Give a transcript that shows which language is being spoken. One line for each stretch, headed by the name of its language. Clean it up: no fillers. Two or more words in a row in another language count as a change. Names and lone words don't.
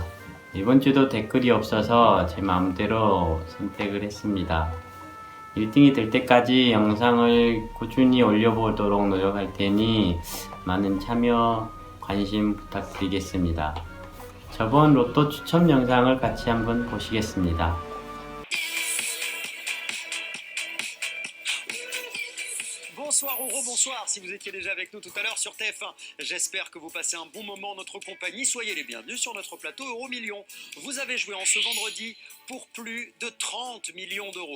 Korean: 이번 주도 댓글이 없어서 제 마음대로 선택을 했습니다. 1등이 될 때까지 영상을 꾸준히 올려보도록 노력할 테니 많은 참여, 관심 부탁드리겠습니다. 저번 로또 추첨 영상을 같이 한번 보시겠습니다.
French: Bonsoir ou rebonsoir si vous étiez déjà avec nous tout à l'heure sur TF1. J'espère que vous passez un bon moment en notre compagnie. Soyez les bienvenus sur notre plateau Euromillions. Vous avez joué en ce vendredi pour plus de 30 millions d'euros.